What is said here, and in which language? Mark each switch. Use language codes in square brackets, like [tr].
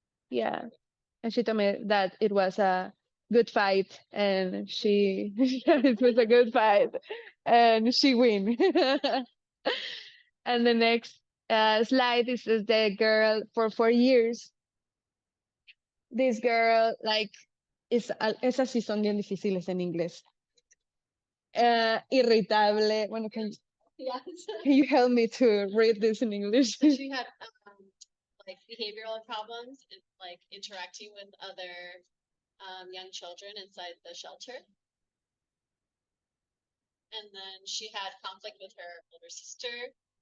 [en] Yeah. And she told me that it was a good fight and it was a good fight and she win. And the next slide is the girl for 4 years. This girl like [es] esas sí son bien difíciles en inglés. [en] Irritable. [es] Bueno, [en] Yes. can you help me to read this in English? So she had like behavioral problems, like interacting with other young children inside the shelter. And then she had conflict with her older sister,